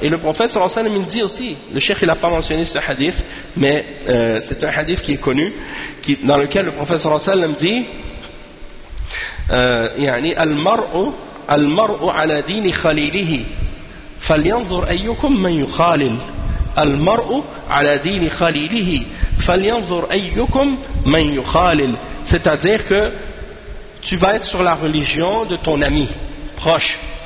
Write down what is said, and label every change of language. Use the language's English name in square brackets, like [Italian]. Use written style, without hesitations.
[French] Et le prophète sallallahu alayhi wa sallam dit aussi, le cheikh il n'a pas mentionné ce hadith, mais c'est un hadith qui est connu, dans lequel le prophète sallallahu alayhi wa sallam dit [Arabic] al-mar'u ala dini khalilihi falyanzur ayyukum man yukhalil. المرء على دين خليله فلينظر أيكم من يخالل. [French] C'est-à-dire que tu vas être sur la religion de ton ami proche.